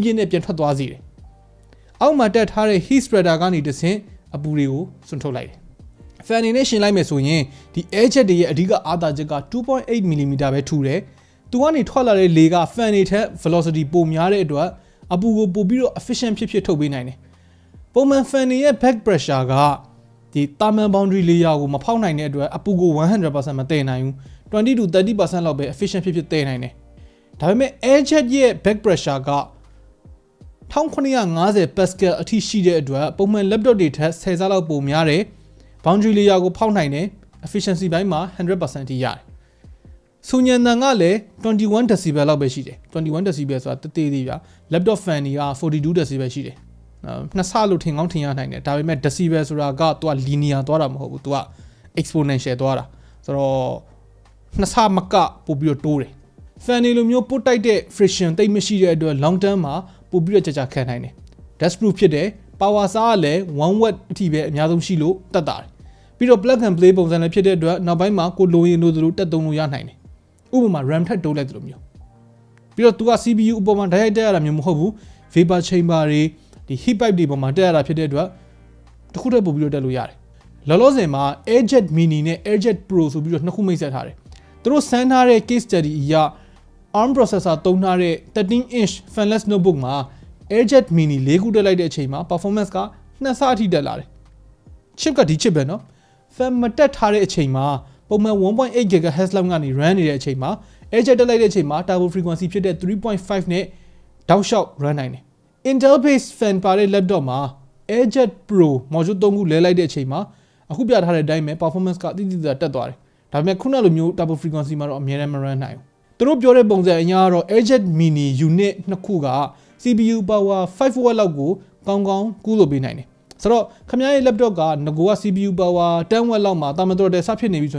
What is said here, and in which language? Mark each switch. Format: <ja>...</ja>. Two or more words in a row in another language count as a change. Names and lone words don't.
<my>နဲ့ပြန်ထွက်သွားစေတယ်အောက်မှာတက်ထားတဲ့</my> <en>heat spreader</en> <my>ကနေတဆင့်အပူတွေကိုစွန့်ထုတ်လိုက်တယ် fan နေနဲ့ရှင်းလိုက်မယ်ဆိုရင်ဒီ AirJet တွေရဲ့အဓိကအားသာချက်က 2.8 mm ပဲထူတယ်သူကနေထွက်လာတဲ့လေက fan တွေထက် velocity ပိုများတဲ့အတွက်အပူကိုပိုပြီးတော့ efficient ဖြစ်ထုတ်ပေးနိုင်တယ်ပုံမှန် fan တွေရဲ့</my> <en>back pressure</en> <my>ကဒီ</my> <en>thermal boundary layer</en> <my>ကိုမဖောက်နိုင်တဲ့အတွက်အပူကို 100% မတည်နိုင်ဘူး 20 to 30% လောက်ပဲ efficient ဖြစ်တည်နိုင်တယ်ဒါပေမဲ့ AirJet ရဲ့</my> <en>back pressure</en> <my>က 1950 pascal အထိရှိတဲ့အတွက်ပုံမှန် laptop တွေထက်10ဆလောက်ပိုများတယ်</my> <en>boundary layer</en> <my>ကိုဖောက်နိုင်တယ် efficiency ဘိုင်းမှာ 100% အထိရတယ်ဆူညံတန်ကလည်း21 decibel လောက်ပဲရှိတယ်21 decibel ဆိုတာတသေးသေးဗျာ</my> <en>laptop fan</en> <my>တွေက42 decibel ရှိတယ်နှစ်ဆလို့ထ င်ကောင်းထင်ရနိုင်တယ်ဒါပေမဲ့ decibel ဆိုတာကသူက linear သွားတာမဟုတ်ဘူးသူက exponential သွားတာဆိုတော့နှစ်ဆမကပို့ပြီးတော့တိုးတယ် fan တွေလိုမျိုးပို့တိုက်တဲ့ friction တိတ်မရှိတဲ့အတွက်</my> <en>long term</en> <my>မှာပို့ ပြီးတော့ကြာခံနိုင်တယ်</my> <en>dust proof</en> <my>ဖြစ်တယ် power စားကလည်း 1 watt အထိပဲအများဆုံးရှိလို့တက်တာတယ်ပြီးတော့</my> <en>plug and play</en> <my>ပုံစံနဲ့ ဖြစ်တဲ့အတွက်နောက်ပိုင်းမှာကိုလိုရင်လိုသလိုတက်သုံးလို့ရနိုင်တယ်ဥပမာ RAM ထပ်တိုးလိုက်သလိုမျိုးပြီးတော့သူက CPU အပေါ်မှာ direct တက်ရတာမျိုးမဟုတ်ဘူး</my> <en>vapor chamber</en> <my>တွေဒီ</my> <en>heat pipe</en> <my>တွေပေါ်မှာတက်ရတာဖြစ်တဲ့အတွက်တခုတည်းပို့ပြီးတော့တက်လို့ရတယ်လောလောဆယ်မှာ AirJet Mini နဲ့ AirJet Pro ဆိုပြီးတော့နှစ်ခုမိတ်ဆက်ထားတယ်သူတို့စမ်းထားတဲ့</my> <en>case study</en> <my>အရ</my> <en>ARM processor</en> <my>သုံးထားတဲ့</my> <en>13-inch fanless notebook</en> <my>မှာ AirJet Mini 4ခုတက်လိုက်တဲ့အချိန်မှာ performance က2ဆအထိတက်လာတယ် chip ကဒီ chip ပဲเนาะ fan မတက်ထားတဲ့အချိန်မှာပုံမှန် 1.8 GHz လောက်ကနေ run နေတဲ့အချိန်မှာ edge တက်လိုက်တဲ့အချိန်မှာ</my> <en>turbo frequency</en> <my>ဖြစ်တဲ့ 3.5 နဲ့တောက်လျှောက် run နိုင်တယ်</my> <en>Intel based fan</en> <my>ပါတဲ့ laptop မှာ</my> <en>edge Pro module</en> <my>3ခုလဲလိုက်တဲ့အချိန်မှာအခုပြထားတဲ့အတိုင်းပဲ performance ကတိတိကျကျတက်သွားတယ်ဒါပေမဲ့ခုနလိုမျိုး</my> <en>turbo frequency</en> <my>မှာတော့အများနဲ့မ run နိုင်ဘူးသူတို့ပြောတဲ့ပုံစံအရကတော့</my> <en>edge mini unit</en> <my>နှစ်ခုက</my> <en>CPU power</en> <my>5W လောက်ကိုကောင်းကောင်းကူးလို့ပေးနိုင်တယ်ဆိုတော့ခင်ဗျားရဲ့ laptop ကငကိုက</my> <en>CPU power</en> <my>10W လောက်မှာတာမတော်တဲ့စဖြစ်နေပြီဆို</my>